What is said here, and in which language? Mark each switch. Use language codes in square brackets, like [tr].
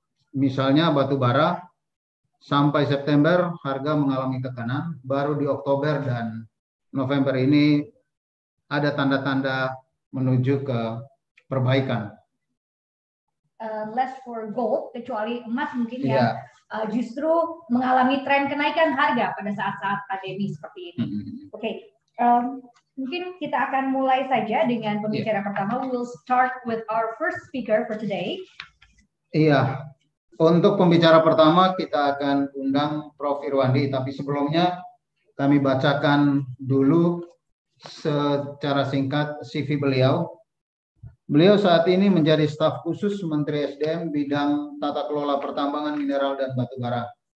[id] Misalnya batu bara, sampai September harga mengalami tekanan, baru di Oktober dan November ini ada tanda-tanda menuju ke perbaikan. [en] Less for gold, [id] kecuali emas mungkin yang justru mengalami tren kenaikan harga pada saat-saat pandemi seperti ini. Oke, mungkin kita akan mulai saja dengan pembicara pertama. [en] We will start with our first speaker for today. [id] Iya. Untuk pembicara pertama kita akan undang Prof. Irwandi, tapi sebelumnya kami bacakan dulu secara singkat CV beliau. Beliau saat ini menjadi staf khusus Menteri SDM bidang tata kelola pertambangan mineral dan batubara.